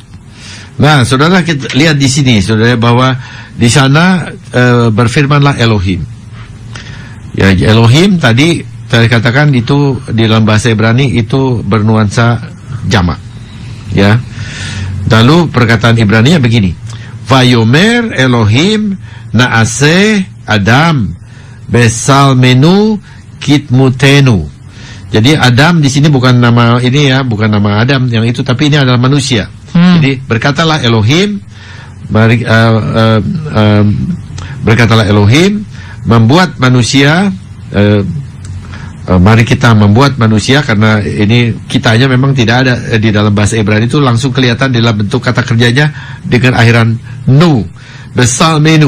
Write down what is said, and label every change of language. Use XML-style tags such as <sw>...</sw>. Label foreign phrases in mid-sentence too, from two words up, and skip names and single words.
<id>Nah, saudara, kita lihat di sini, saudara, bahwa di sana berfirmanlah Elohim. Ya, Elohim tadi saya katakan itu di dalam bahasa Ibrani itu bernuansa jamak. Ya. Lalu perkataan Ibrani begini.</id> <he>ויאמר אלהים נעשה אדם בצלמנו כדמותנו.</he> <id>Jadi Adam di sini bukan nama ini ya, bukan nama Adam yang itu, tapi ini adalah manusia. Jadi berkatalah Elohim, berkatalah Elohim, membuat manusia. Mari kita membuat manusia, karena ini kitanya memang tidak ada di dalam bahasa Ibrani itu langsung kelihatan dalam bentuk kata kerjanya dengan akhiran nu, besal menu.</id>